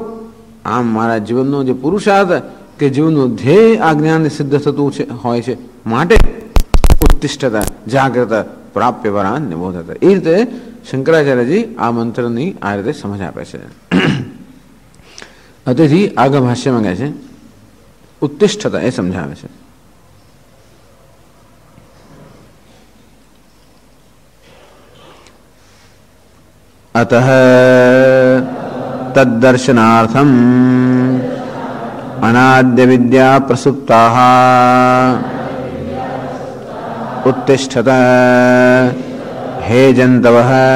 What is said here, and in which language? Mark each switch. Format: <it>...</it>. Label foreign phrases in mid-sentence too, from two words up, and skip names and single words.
<gu>આમ મારા જીવનનો જે પુરુષાર્થ કે જીવનનું ધ્યેય આ જ્ઞાનને સિદ્ધ થતું છે હોય છે.</gu> <sa>માટે ઉત્તિષ્ઠતા, જાગ્રત, પ્રાપ્ય વરાન નિબોધતા.</sa> <gu>એ રીતે શંકરાચાર્યજી આ મંત્રની આ રીતે સમજ આપે છે. તેથી આગળ ભાષ્યમાં કહે છે ઉત્તિષ્ઠતા એ સમજાવે છે.</gu> <sa>अतः तद्दर्शनार्थम अनाद्य विद्या प्रसुप्ताः उत्तिष्ठत हे जन्तवः</sa>